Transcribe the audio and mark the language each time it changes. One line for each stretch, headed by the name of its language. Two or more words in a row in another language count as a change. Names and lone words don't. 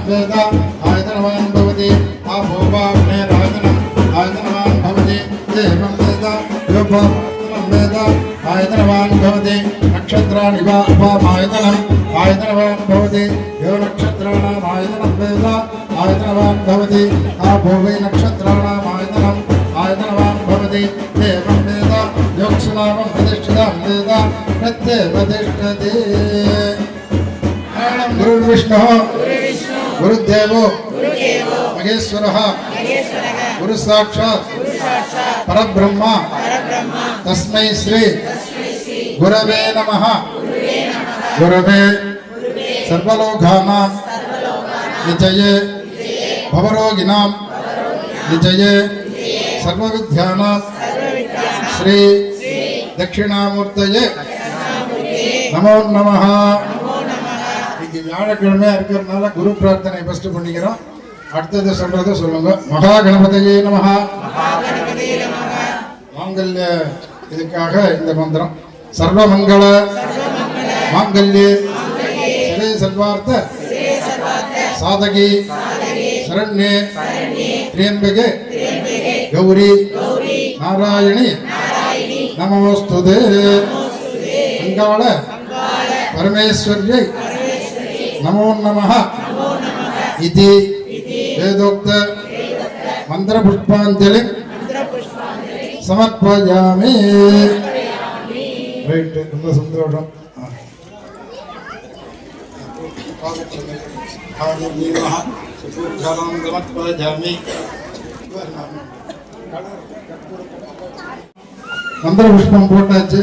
Sanskrit: वेद आयतनवान् भवति आपोवाग्नेरायतनम् आयतनवान् भवति देवम् वेद योऽपाम् वेद आयतनवान् भवति नक्षत्राणि वाऽपाम् आयतनम् आयतनवान् भवति यो नक्षत्राणाम् आयतनम् वेद आयतनवान् भवति आपोवै नक्षत्राणाम् आयतनम् आयतनवान् भवति देवम् वेद योऽप्सुनावम् प्रतिष्ठिताम् वेद प्रत्येव तिष्ठते. गुरुर्विष्णु गुरुदेवो महेश्वरः गुरु साक्षात् परब्रह्म तस्मै श्री गुरवे नमः. गुरवे सर्वलोकानां विजये भवरोगिणां विजये सर्वविद्यानां श्री दक्षिणामूर्तये नमो नमः.
Tamil: வியாழக்கிழமையா இருக்கிறதுனால குரு பிரார்த்தனை ஃபர்ஸ்ட் பண்ணிக்கிறோம். அடுத்தது சொல்றத சொல்லுங்க.
Sanskrit: महा गणपतये नमः.
Tamil: மாங்கல்ய இதுக்காக இந்த மந்திரம்
Sanskrit: सर्वमङ्गल माङ्गल्ये शिवे सर्वार्थ साधिके शरण्ये त्र्यम्बके गौरि नारायणि नमोऽस्तुते. मङ्गल परमेश्वर्यै नमो नमः इति वेदोक्त मंत्र पुष्पांजलि समर्पयामि.
Tamil: ரைட், ரொம்ப சந்தோஷம். மந்திர புஷ்பம் போட்டாச்சு.